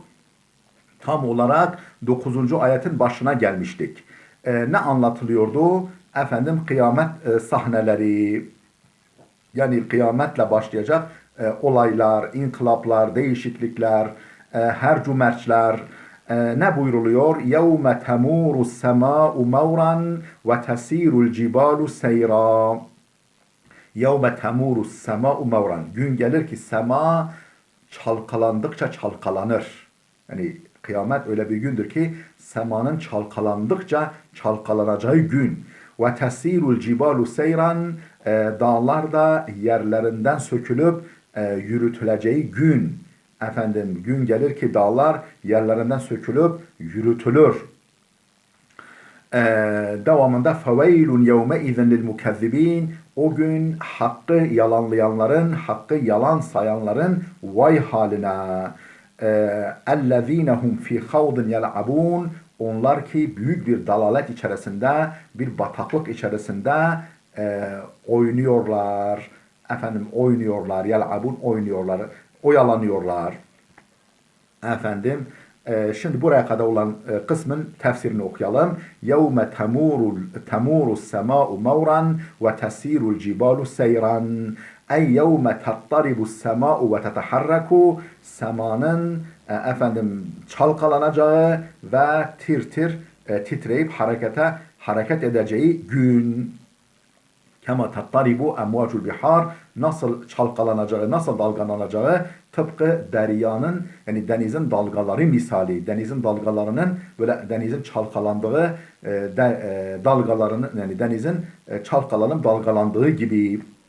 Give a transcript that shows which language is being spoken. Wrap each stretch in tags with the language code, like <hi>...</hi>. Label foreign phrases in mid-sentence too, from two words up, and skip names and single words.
<tr>Tam olarak 9. ayetin başına gelmiştik. Ne anlatılıyordu? Efendim kıyamet sahneleri, yani kıyametle başlayacak olaylar, inkılaplar, değişiklikler, hercümerçler, ne buyruluyor?</tr> <ar>يَوْمَ تَمُورُ السَّمَاءُ مَوْرًا وَتَسِيرُ الْجِبَالُ سَيْرًا. يَوْمَ تَمُورُ السَّمَاءُ مَوْرًا.</ar> <tr>Gün gelir ki sema çalkalandıkça çalkalanır. Yani kıyamet öyle bir gündür ki semanın çalkalandıkça çalkalanacağı gün.</tr> <ar>وتسير الجبال سيرا,</ar> <tr>dağlar da yerlerinden sökülüp yürütüleceği gün. Efendim gün gelir ki dağlar yerlerinden sökülüp yürütülür. Devamında</tr> <ar>فويل يومئذ للمكذبين,</ar> <tr>o gün hakkı yalanlayanların, hakkı yalan sayanların vay haline.</tr> <ar>اَلَّذ۪ينَهُمْ ف۪ي خَوْضٍ يَلْعَبُونَ,</ar> <tr>onlar ki büyük bir dalalet içerisinde, bir bataklık içerisinde oynuyorlar. Efendim oynuyorlar, yel'abun oynuyorlar, oyalanıyorlar. Efendim şimdi buraya kadar olan kısmın tefsirini okuyalım.</tr> <ar>يَوْمَ تَمُورُ السَّمَاءُ مَوْرًا وَتَسِيرُ الْجِبَالُ سَيْرًا. أي يوم تضطرب السماء وتتحرك,</ar> <tr>semanın efendim çalkalanacağı ve titreyip hareket edeceği gün.</tr> <ar>كما تضطرب أمواج البحار,</ar> <tr>nasıl çalkalanacağı, nasıl dalgalanacağı tıpkı deryanın, yani denizin dalgaları misali, denizin dalgalarının böyle denizin çalkalandığı dalgalarının, yani denizin çalkalanıp dalgalandığı gibi.</tr>